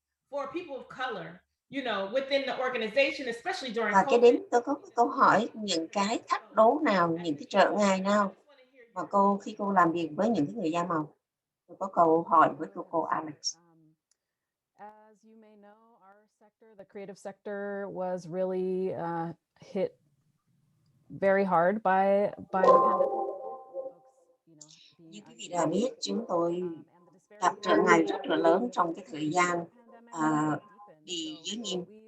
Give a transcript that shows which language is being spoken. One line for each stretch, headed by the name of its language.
English: For people of color, you know, within the organization, especially during
Vietnamese: Và cái
English: COVID.
Vietnamese: đến tôi có câu hỏi những cái thách đố nào, những cái trở ngại nào mà khi cô làm việc với những cái người da màu. Tôi có câu hỏi với cô Alex.
English: As you may know, our sector, the creative sector, was really hit very hard by the pandemic.
Vietnamese: Như quý vị đã biết, chúng tôi gặp trở ngại rất là lớn trong cái thời gian đi giới nghiêm.